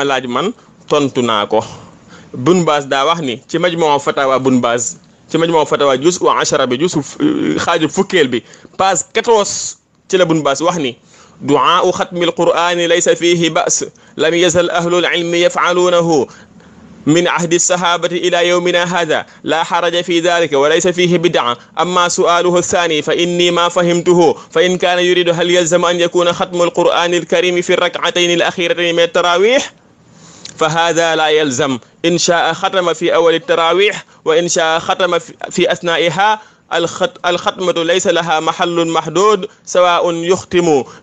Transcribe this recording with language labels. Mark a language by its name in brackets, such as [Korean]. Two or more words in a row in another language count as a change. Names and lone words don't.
[Wolof] laaj man tontu naa ko Bun Baas daa wax ni ci [Arabic] مجموع فتاوى [Wolof] Bun Baas ci [Arabic] مجموع فتاوى [Wolof] juz wa 10 bi juz xaaju fukkeel bi page 14 ci la Bun Baas wax ni [Arabic] دعاء ختم القرآن ليس فيه بأس لم يزل أهل العلم يفعلونه من عهد الصحابة إلى يومنا هذا لا حرج في ذلك وليس فيه بدعة أما سؤاله الثاني فإني ما فهمته فإن كان يريد هل يلزم أن يكون ختم القرآن الكريم في الركعتين الأخيرتين من التراويح فهذا لا يلزم إن شاء ختم في أول التراويح وإن شاء ختم في أثنائها الختمة ليس لها محل محدود سواء يختم